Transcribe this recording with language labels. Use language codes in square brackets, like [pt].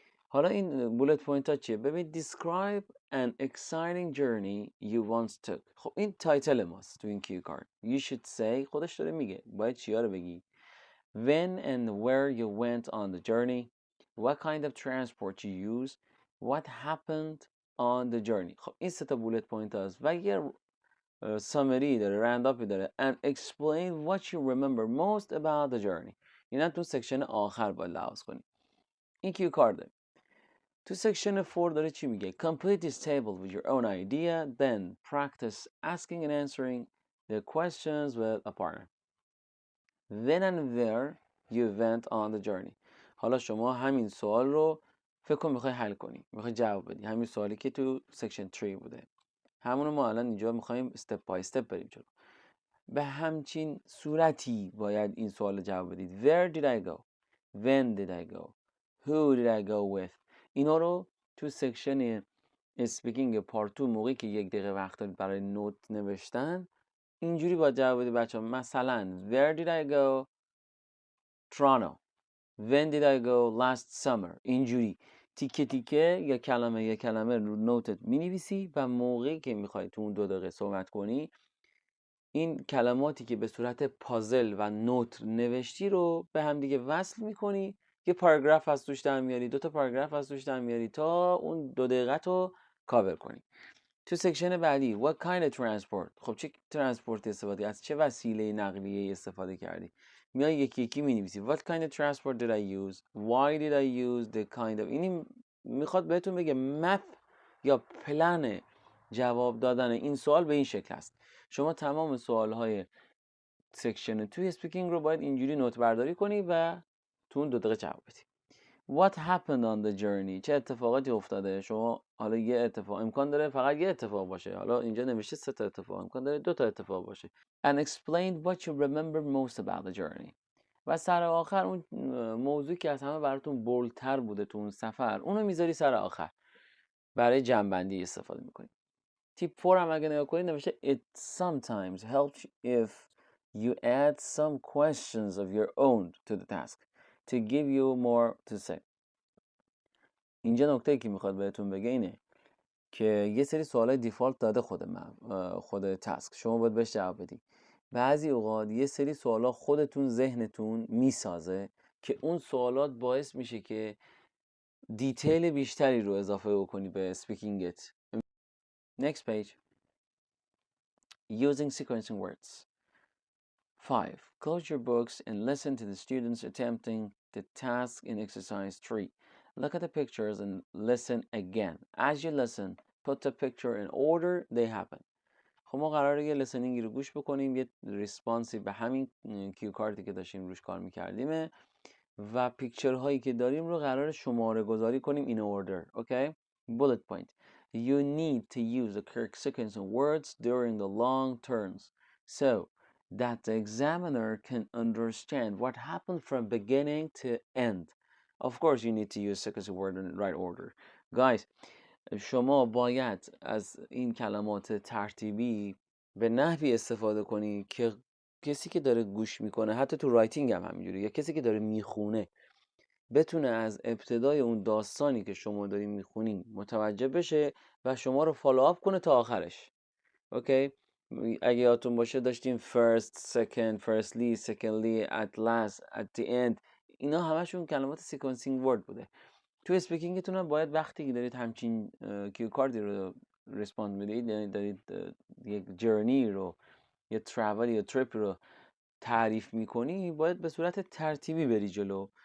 [fa] حالا این بولت پوینت ها چیه؟ ببین [en] describe an exciting journey you once took. [fa] خب این تایتل ماست تو این کیو کارت. [en] You should say [fa] خودش داره میگه باید چیا رو بگی. [en] When and where you went on the journey, what kind of transport you used, what happened on the journey. [fa] خب این سه تا بولت پوینت هاست و یه سامری داره، رانداپی داره. [en] And explain what you remember most about the journey. [fa] اینا تو سکشن آخر باید لحاظ کنی. این کیو کارت داره. تو سکشن 4 داره چی میگه؟ [en] Complete this table with your own idea, then practice asking and answering the questions with a partner. When and where you went on the journey. [fa] حالا شما همین سوال رو فکر کن میخوای حل کنی، میخوای جواب بدی. همین سوالی که تو سکشن 3 بوده، همونو ما الان اینجا میخوایم استپ بای استپ بریم جلو. به همچین صورتی باید این سوال رو جواب بدید. [en] Where did I go? When did I go? Who did I go with? [fa] اینا رو تو سکشن اسپیکینگ پارت 2 موقعی که 1 دقیقه وقت دارید برای نوت نوشتن اینجوری باید جواب بدید بچه‌ها. [en] مثلا Where did I go? Toronto. When did I go last summer? [fa] اینجوری تیکه تیکه یا کلمه رو نوتت می‌نویسی و موقعی که می‌خوای تو اون 2 دقیقه صحبت کنی این کلماتی که به صورت پازل و نوت نوشتی رو به هم دیگه وصل می‌کنی. یه پاراگراف از توش در میاری، 2 تا پاراگراف از توش در میاری تا اون 2 دقیقه رو کاور کنی. تو سکشن بعدی [en] what kind of transport. [fa] خب چه ترانسپورت استفاده از چه وسیله نقلیه استفاده کردی؟ میای یکی یکی می‌نویسی [en] what kind of transport did I use, why did I use the kind of. [fa] این میخواد بهتون بگه مپ یا پلن جواب دادن این سوال به این شکل است. شما تمام سوال‌های سکشن توی اسپیکینگ رو باید اینجوری نوت برداری کنی و تو اون 2 دقیقه جواب بدی. [en] What happened on the journey. [fa] چه اتفاقاتی افتاده؟ شما حالا یه اتفاق امکان داره فقط یه اتفاق باشه. حالا اینجا نوشته 3 تا اتفاق، امکان داره 2 تا اتفاق باشه. [en] And explain what you remember most about the journey. [fa] و سر آخر اون موضوعی که از همه براتون بولتر بوده تو اون سفر اونو میذاری سر آخر. برای جمع‌بندی استفاده می‌کنی. تیپ 4 هم اگه نگاه کنید نوشته [en] it sometimes helps if you add some questions of your own to the task to give you more to say. [fa] اینجا نکته‌ای که میخواد بهتون بگه اینه که یه سری سوالای دیفالت داده خود تاسک، شما باید بهش جواب بدی. بعضی اوقات یه سری سوالا خودتون ذهنتون میسازه که اون سوالات باعث میشه که دیتیل بیشتری رو اضافه بکنی به اسپیکینگت. [en] Next page. Using sequencing words. 5. Close your books and listen to the students attempting the task in exercise 3. Look at the pictures and listen again. As you listen, put the picture in order they happen. [fa] خب ما قراره یه لسنینگی رو گوش بکنیم، یه ریسپانسی به همین کیو کارتی که داشتیم روش کار میکردیم و پیکچر هایی که داریم رو قراره شماره گذاری کنیم [en] in order. Okay? Bullet point. You need to use the correct sequence of words during the long turns so that the examiner can understand what happened from beginning to end. Of course you need to use sequence of words in the right order. [fa] Guys, شما باید از این کلمات ترتیبی به نحوی استفاده کنی که کسی که داره گوش میکنه، حتی تو رایتینگ هم همینجوری، یا کسی که داره میخونه بتونه از ابتدای اون داستانی که شما دارین میخونین متوجه بشه و شما رو فالو آپ کنه تا آخرش. اوکی؟ اگه یادتون باشه داشتیم [en] first, second, firstly, secondly, at last, at the end. [fa] اینا همشون کلمات سیکونسینگ ورد بوده. تو اسپیکینگتون هم باید وقتی که دارید همچین کیو کاردی رو ریسپاند میدید، یعنی دارید یک جرنی رو یا ترافل یا تریپ رو تعریف میکنی، باید به صورت ترتیبی بری جلو.